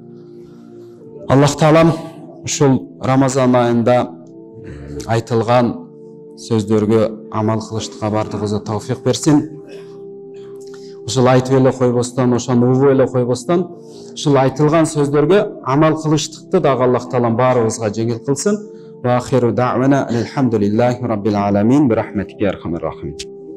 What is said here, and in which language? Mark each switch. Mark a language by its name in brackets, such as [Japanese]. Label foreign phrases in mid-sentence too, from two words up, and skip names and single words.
[Kyrgyz] Аллах Таалам ушул Рамазан айында айтылган сөздөргө амал кылыштыкка бардыгыбызга тауфик берсин. Ушул айтып эле койбостон, ошону угуп эле койбостон, ушул айтылган сөздөргө амал кылыштыкты дагы Аллах Таалам баарыбызга жеңил кылсын. [Arabic] وآخر دعوانا الحمد لله رب العالمين برحمتك يا أرحم الراحمين.